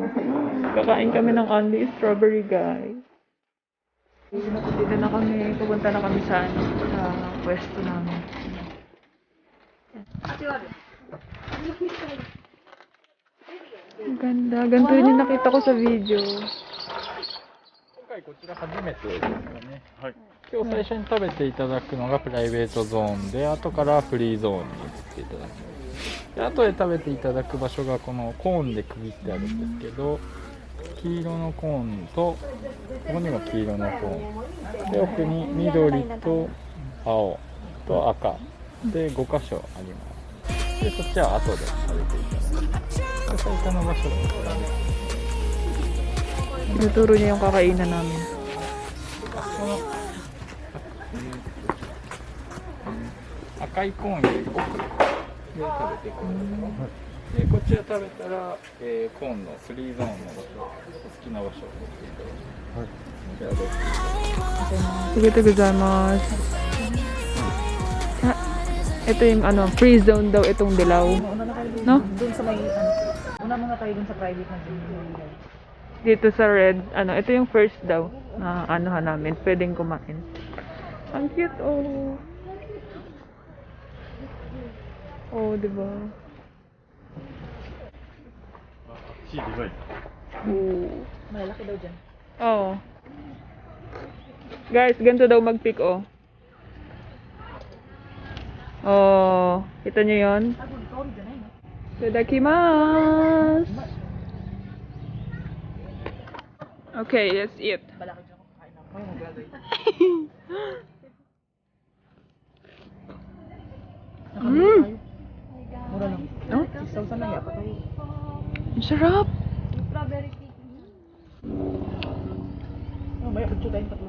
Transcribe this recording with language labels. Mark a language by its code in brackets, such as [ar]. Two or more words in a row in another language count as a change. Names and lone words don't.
[tl] Kakain kami ng [en] only strawberry, [tl] guys. Dito na kami, pupunta na kami sa pwesto namin. Ang ganda. Ganito yun yung nakita ko sa video. [ja] こちら初めてですよね。はい。今日最初に食べていただくのがプライベートゾーンで、後からフリーゾーンに移っていただきます。で、後で食べていただく場所がこのコーンで区切ってあるんですけど、黄色のコーンと、ここにも黄色のコーン。で、奥に緑と青と赤で5箇所あります。で、そっちは後で食べていただきます。で、最初の場所がこちらです。 [tl] Tinuturo niya yung kakainan namin. [ja] Akaiコーンより奥で食べてくる。で、こっちら食べたら、コーンの3ゾーンの場所、お好きな場所を取っていただきます。じゃあどうぞ。 [tl] Sige, gozaimasu. Ito yung [en] free zone [tl] daw itong dilaw. No? Doon sa may, una muna tayo dun sa private na zone. Dito sa red, ito yung first daw na anuhan namin. Pwedeng kumain. Ang cute, oh. Oh, diba? Oh. Malaki daw dyan. Oh. Guys, ganito daw mag-pick, oh. Oh, kita nyo yun? [ja] Itadakimasu! [en] Okay, let's eat. [tl] Malaki dyan kung kain ako. Ay, maglagay. Mura lang. Oh? 6,000 lang yata. Ang sarap! [en] Strawberry cake. [tl] Oh, may apatso tayong tatlo.